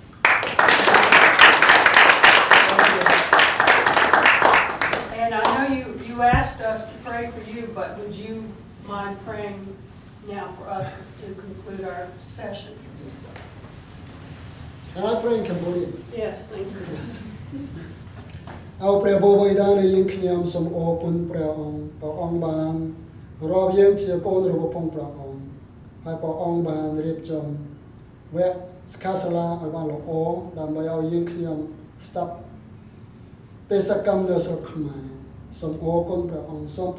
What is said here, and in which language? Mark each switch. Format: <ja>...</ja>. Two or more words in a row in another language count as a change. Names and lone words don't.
<en>And I know you asked us to pray for you, but would you mind praying now for us to conclude our session? Can I pray in Cambodian? Yes, thank you. Yes.</en> <km>អោព្រះបបិតានៃយើងខ្ញុំសូមអរគុណព្រះអង្គបានរាប់យើងជាកូនរបស់ព្រះអង្គហើយព្រះអង្គបានរៀបចំវគ្គសិក្ខា សាលាឲ្យបានល្អដើម្បីឲ្យយើងខ្ញុំស្ដាប់បេសកកម្មនៅស្រុកខ្មែរសូមអរគុណព្រះអង្គសូមព្រះ</km>